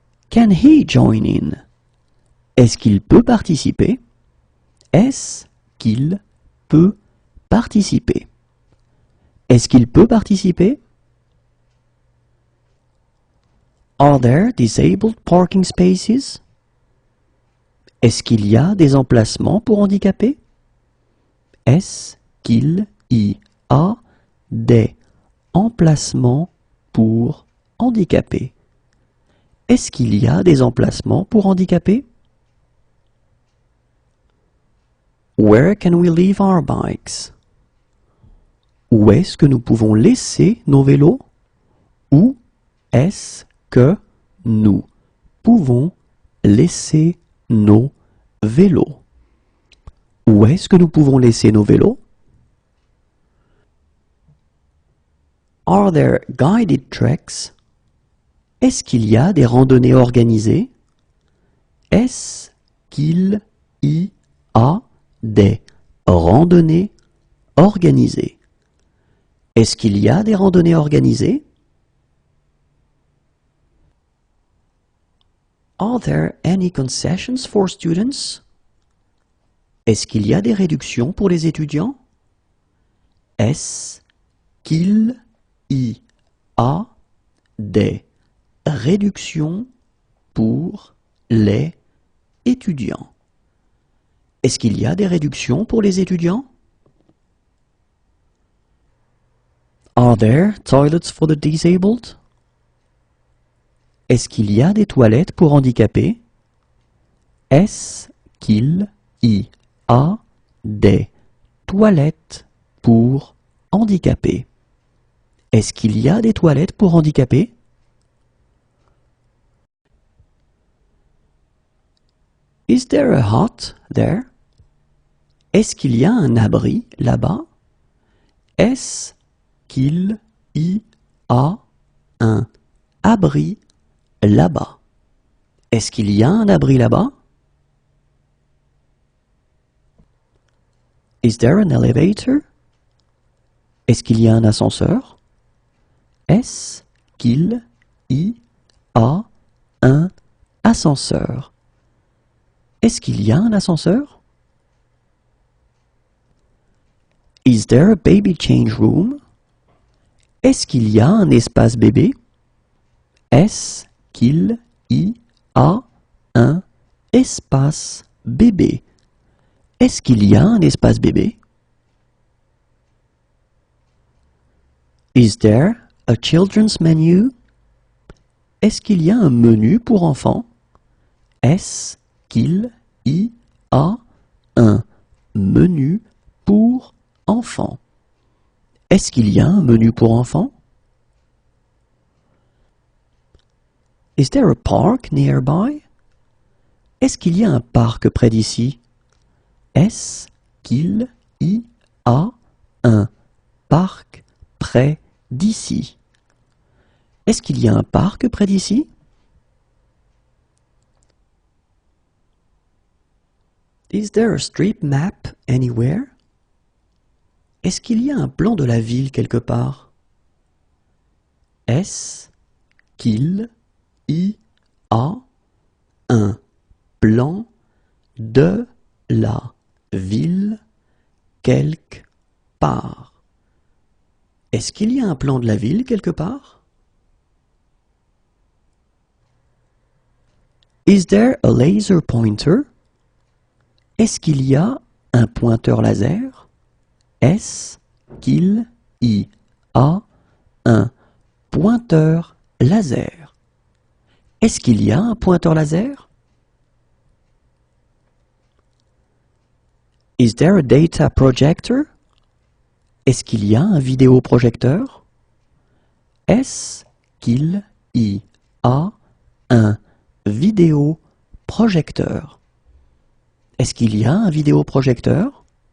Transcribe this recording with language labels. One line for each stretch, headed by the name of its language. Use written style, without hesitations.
English: Can he join in?
French: Est-ce qu'il peut participer? Est-ce qu'il peut participer? Est-ce qu'il peut participer?
English: Are there disabled parking spaces?
French: Est-ce qu'il y a des emplacements pour handicapés? Est-ce qu'il y a des emplacements pour handicapés? Est-ce qu'il y a des emplacements pour handicapés?
English: Where can we leave our bikes?
French: Où est-ce que nous pouvons laisser nos vélos? Où est-ce que nous pouvons laisser nos vélos? Où est-ce que nous pouvons laisser nos vélos?
English: Are there guided treks?
French: Est-ce qu'il y a des randonnées organisées? Est-ce qu'il y a des randonnées organisées? Est-ce qu'il y a des randonnées organisées?
English: Are there any concessions for students?
French: Est-ce qu'il y a des réductions pour les étudiants? Est-ce qu'il y a des réductions pour les étudiants? Est-ce qu'il y a des réductions pour les étudiants?
English: Are there toilets for the disabled?
French: Est-ce qu'il y a des toilettes pour handicapés? Est-ce qu'il y a des toilettes pour handicapés? Est-ce qu'il y a des toilettes pour handicapés?
English: Is there a hut there?
French: Est-ce qu'il y a un abri là-bas? Est-ce qu'il y a un abri là-bas? Est-ce qu'il y a un abri là-bas?
English: Is there an elevator?
French: Est-ce qu'il y a un ascenseur? Est-ce qu'il y a un ascenseur? Est-ce qu'il y a un ascenseur?
English: Is there a baby change room?
French: Est-ce qu'il y a un espace bébé? Est-ce qu'il y a un espace bébé? Est-ce qu'il y a un espace bébé?
English: Is there a children's menu?
French: Est-ce qu'il y a un menu pour enfants? Est-ce qu'il y a un menu pour enfants? Est-ce qu'il y a un menu pour enfants?
English: Is there a park nearby?
French: Est-ce qu'il y a un parc près d'ici? Est-ce qu'il y a un parc près d'ici? Est-ce qu'il y a un parc près d'ici?
English: Is there a street map anywhere?
French: Est-ce qu'il y a un plan de la ville quelque part? Est-ce qu'il y a un plan de la ville quelque part? Est-ce qu'il y a un plan de la ville quelque part?
English: Is there a laser pointer?
French: Est-ce qu'il y a un pointeur laser? Est-ce qu'il y a un pointeur laser? Est-ce qu'il y a un pointeur laser?
English: Is there a data projector?
French: Est-ce qu'il y a un vidéoprojecteur? Est-ce qu'il y a un vidéoprojecteur? Est-ce qu'il y a un vidéoprojecteur?